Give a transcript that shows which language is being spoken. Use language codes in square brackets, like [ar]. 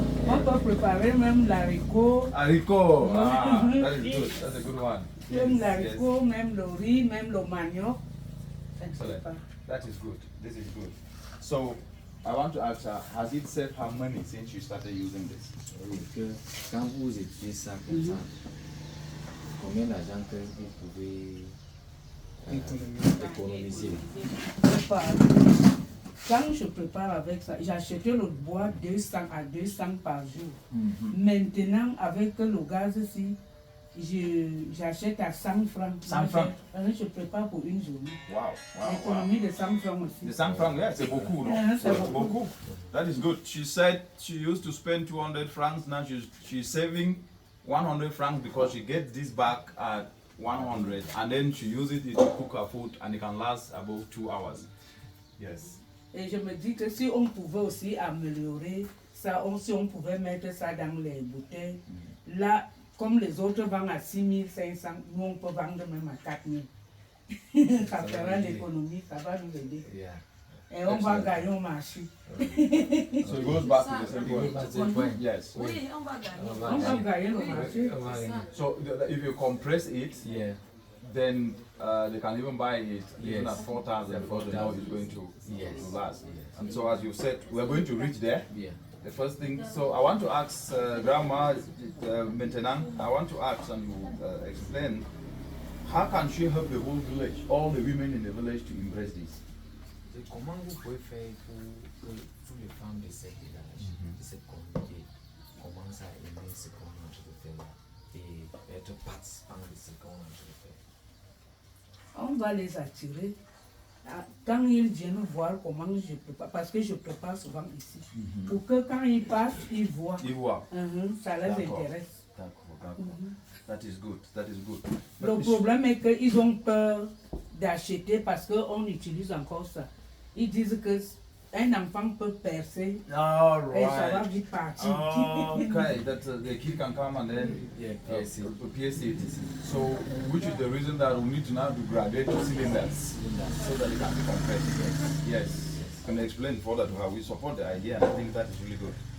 [fr] On peut préparer même l'haricot. [en] haricot. Ah, that is good. That's a good one. [fr] Même l'haricot, même le riz, même le manioc. [en] Excellent. That is good. This is good. So, I want to ask her, has it saved her money since you started using this? [fr] Oui, que quand vous utilisez ça comme ça, combien d'argent que vous pouvez économiser? Quand je prépare avec ça, j'achetais le bois 200 à 200 par jour. Maintenant, avec le gaz ici, j'achète à 100 francs. 100 francs. Je prépare pour une journée. [en] Wow, wow, [fr] L'économie de 100 francs aussi. [en] The 100 francs, yeah, [fr] c'est beaucoup, [en] no? [fr] C'est beaucoup. [en] That is good. She said she used to spend 200 francs, now she's saving 100 francs because she gets this back at 100 and then she uses it to cook her food and it can last about 2 hours. Yes. [fr] Et je me dis que si on pouvait aussi améliorer ça, si on pouvait mettre ça dans les bouteilles, là, comme les autres vendent à 6500, nous on peut vendre même à 4000. Ça fera l'économie, ça va nous aider. [en] Yeah. [fr] Et on va gagner au marché. [en] So it goes back to the same point. Yes. [fr] Oui, on va gagner. On va gagner au marché. [en] So if you compress it, Yeah. then they can even buy it even Yes. at 4,000 because they know it's going to Yes. last. Yes. And so as you said, we're going to reach there. Yeah. The first thing, so I want to ask Grandma Maintenant, I want to ask and explain, how can she help the whole village, all the women in the village to embrace this? [fr] Comment vous pouvez faire pour que toutes les femmes de cette village, de cette communauté, commencent à aimer ce qu'on est en train de faire et être participants de ce qu'on est en train de faire? On va les attirer. Quand ils viennent voir comment je prépare, parce que je prépare souvent ici, pour que quand ils passent, ils voient. Ils voient. Ça les D'accord. intéresse. D'accord. [en] That is good. That is good. [fr] Le problème est qu'ils ont peur d'acheter parce qu'on utilise encore ça. Ils disent que un enfant peut percer [en] All [fr] et ça va [en] right. [fr] vite partir. [en] Okay, that the kid can come and then pierce it. pierce it. So, which is the reason that we need to now to graduate to cylinders so that it can be compressed. Yes. Can you explain further to her? We support the idea and I think that is really good.